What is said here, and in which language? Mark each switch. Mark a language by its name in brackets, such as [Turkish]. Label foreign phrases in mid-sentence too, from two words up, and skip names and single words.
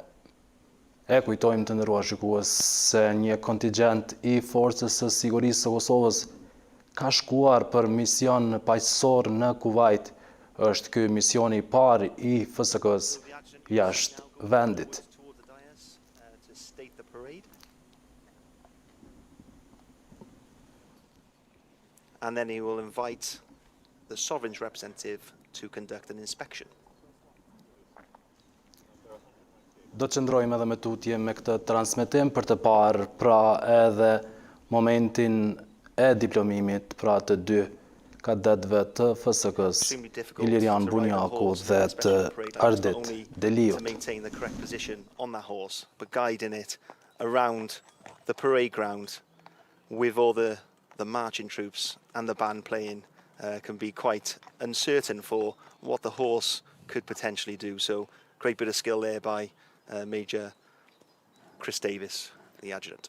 [Albanian] E kujtojmë të nderuar shikues se një kontingjent i Forcës së Sigurisë së Kosovës ka shkuar për mision paqësor në Kuvajt. Është ky misioni i parë i FSK-s jashtë vendit. [English] And then he will invite the sovereign's representative to conduct an inspection. [Albanian] Do të qëndrojmë edhe me tutje me këtë transmetim për të parë pra edhe momentin e diplomimit pra të 2 kadetëve të FSK-s, Ilirian Bunjaku dhe të Ardit Deliut. [English] To maintain the correct position on that horse, but guiding it around the parade ground with all the marching troops and the band playing can be quite uncertain for what the horse could potentially do. So great bit of skill there by Major Chris Davis the adjutant.